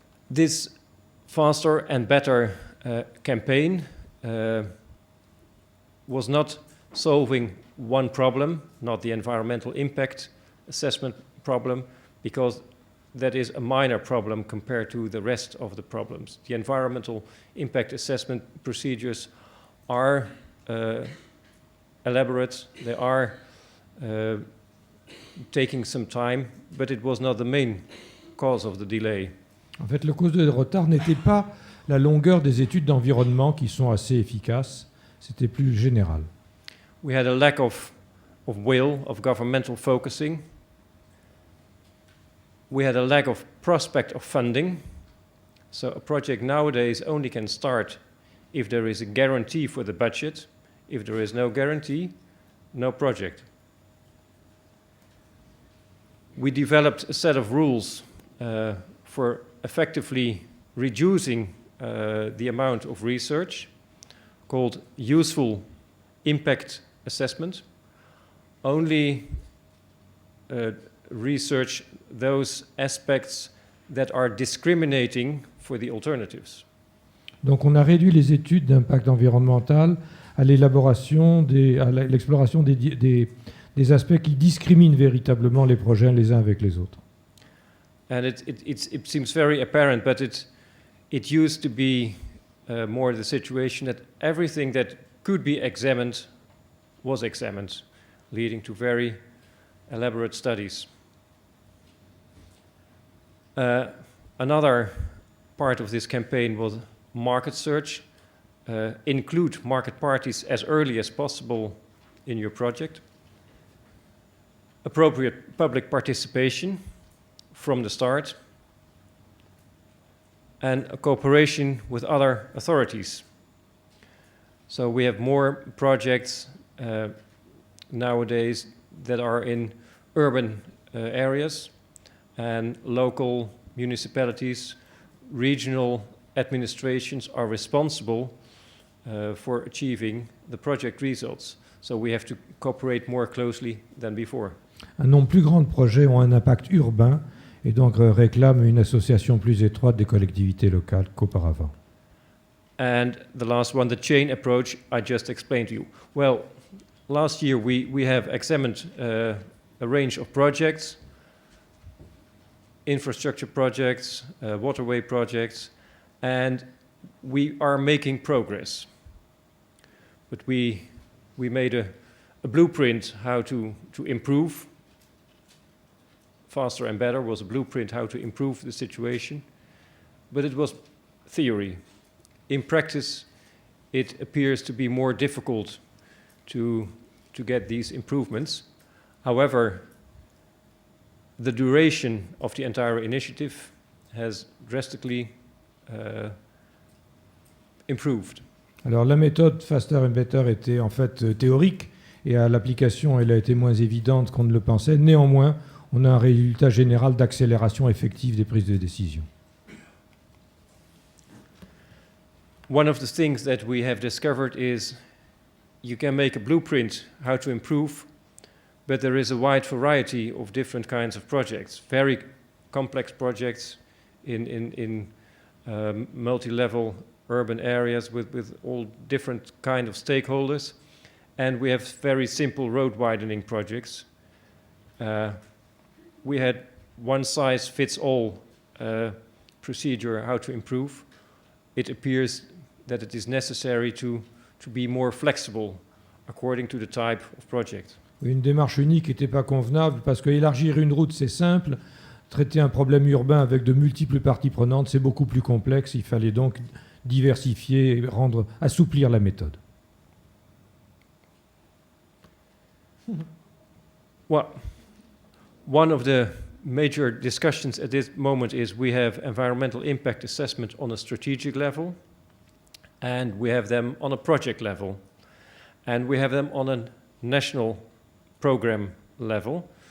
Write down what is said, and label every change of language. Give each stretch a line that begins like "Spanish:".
English: This faster and better campaign was not solving one problem, not the environmental impact assessment problem, because that is a minor problem compared to the rest of the problems. The environmental impact assessment procedures are elaborate, they are taking some time, but it was not the main cause of the delay.
French: En fait, le cause de retard n'était pas la longueur des études d'environnement qui sont assez efficaces, c'était plus général.
English: We had a lack of will, of governmental focusing. We had a lack of prospect of funding. So a project nowadays only can start if there is a guarantee for the budget. If there is no guarantee, no project. We developed a set of rules for effectively reducing the amount of research called useful impact assessment. Only research those aspects that are discriminating for the alternatives.
French: Donc on a réduit les études d'impact environnemental à l'élaboration, à l'exploration des aspects qui discriminent véritablement les projets les uns avec les autres.
English: And it seems very apparent, but it used to be more the situation that everything that could be examined was examined, leading to very elaborate studies. Another part of this campaign was market search. Include market parties as early as possible in your project. Appropriate public participation from the start. And a cooperation with other authorities. So we have more projects nowadays that are in urban areas, and local municipalities, regional administrations are responsible for achieving the project results. So we have to cooperate more closely than before.
French: Un nombre plus grand de projets ont un impact urbain et donc réclament une association plus étroite des collectivités locales qu'auparavant.
English: And the last one, the chain approach, I just explained to you. Well, last year we have examined a range of projects, infrastructure projects, waterway projects, and we are making progress. But we made a blueprint how to improve. Faster and Better was a blueprint how to improve the situation, but it was theory. In practice, it appears to be more difficult to get these improvements. However, the duration of the entire initiative has drastically improved.
French: Alors la méthode Faster and Better était en fait théorique et à l'application elle a été moins évidente qu'on ne le pensait. Néanmoins, on a un résultat général d'accélération effective des prises de décision.
English: One of the things that we have discovered is you can make a blueprint how to improve, but there is a wide variety of different kinds of projects, very complex projects in multi-level urban areas with all different kind of stakeholders, and we have very simple road widening projects. We had one-size-fits-all procedure how to improve. It appears that it is necessary to be more flexible according to the type of project.
French: Une démarche unique n'était pas convenable parce qu'élargir une route c'est simple, traiter un problème urbain avec de multiples parties prenantes c'est beaucoup plus complexe. Il fallait donc diversifier et assouplir la méthode.
English: Well, one of the major discussions at this moment is we have environmental impact assessment on a strategic level, and we have them on a project level, and we have them on a national program level.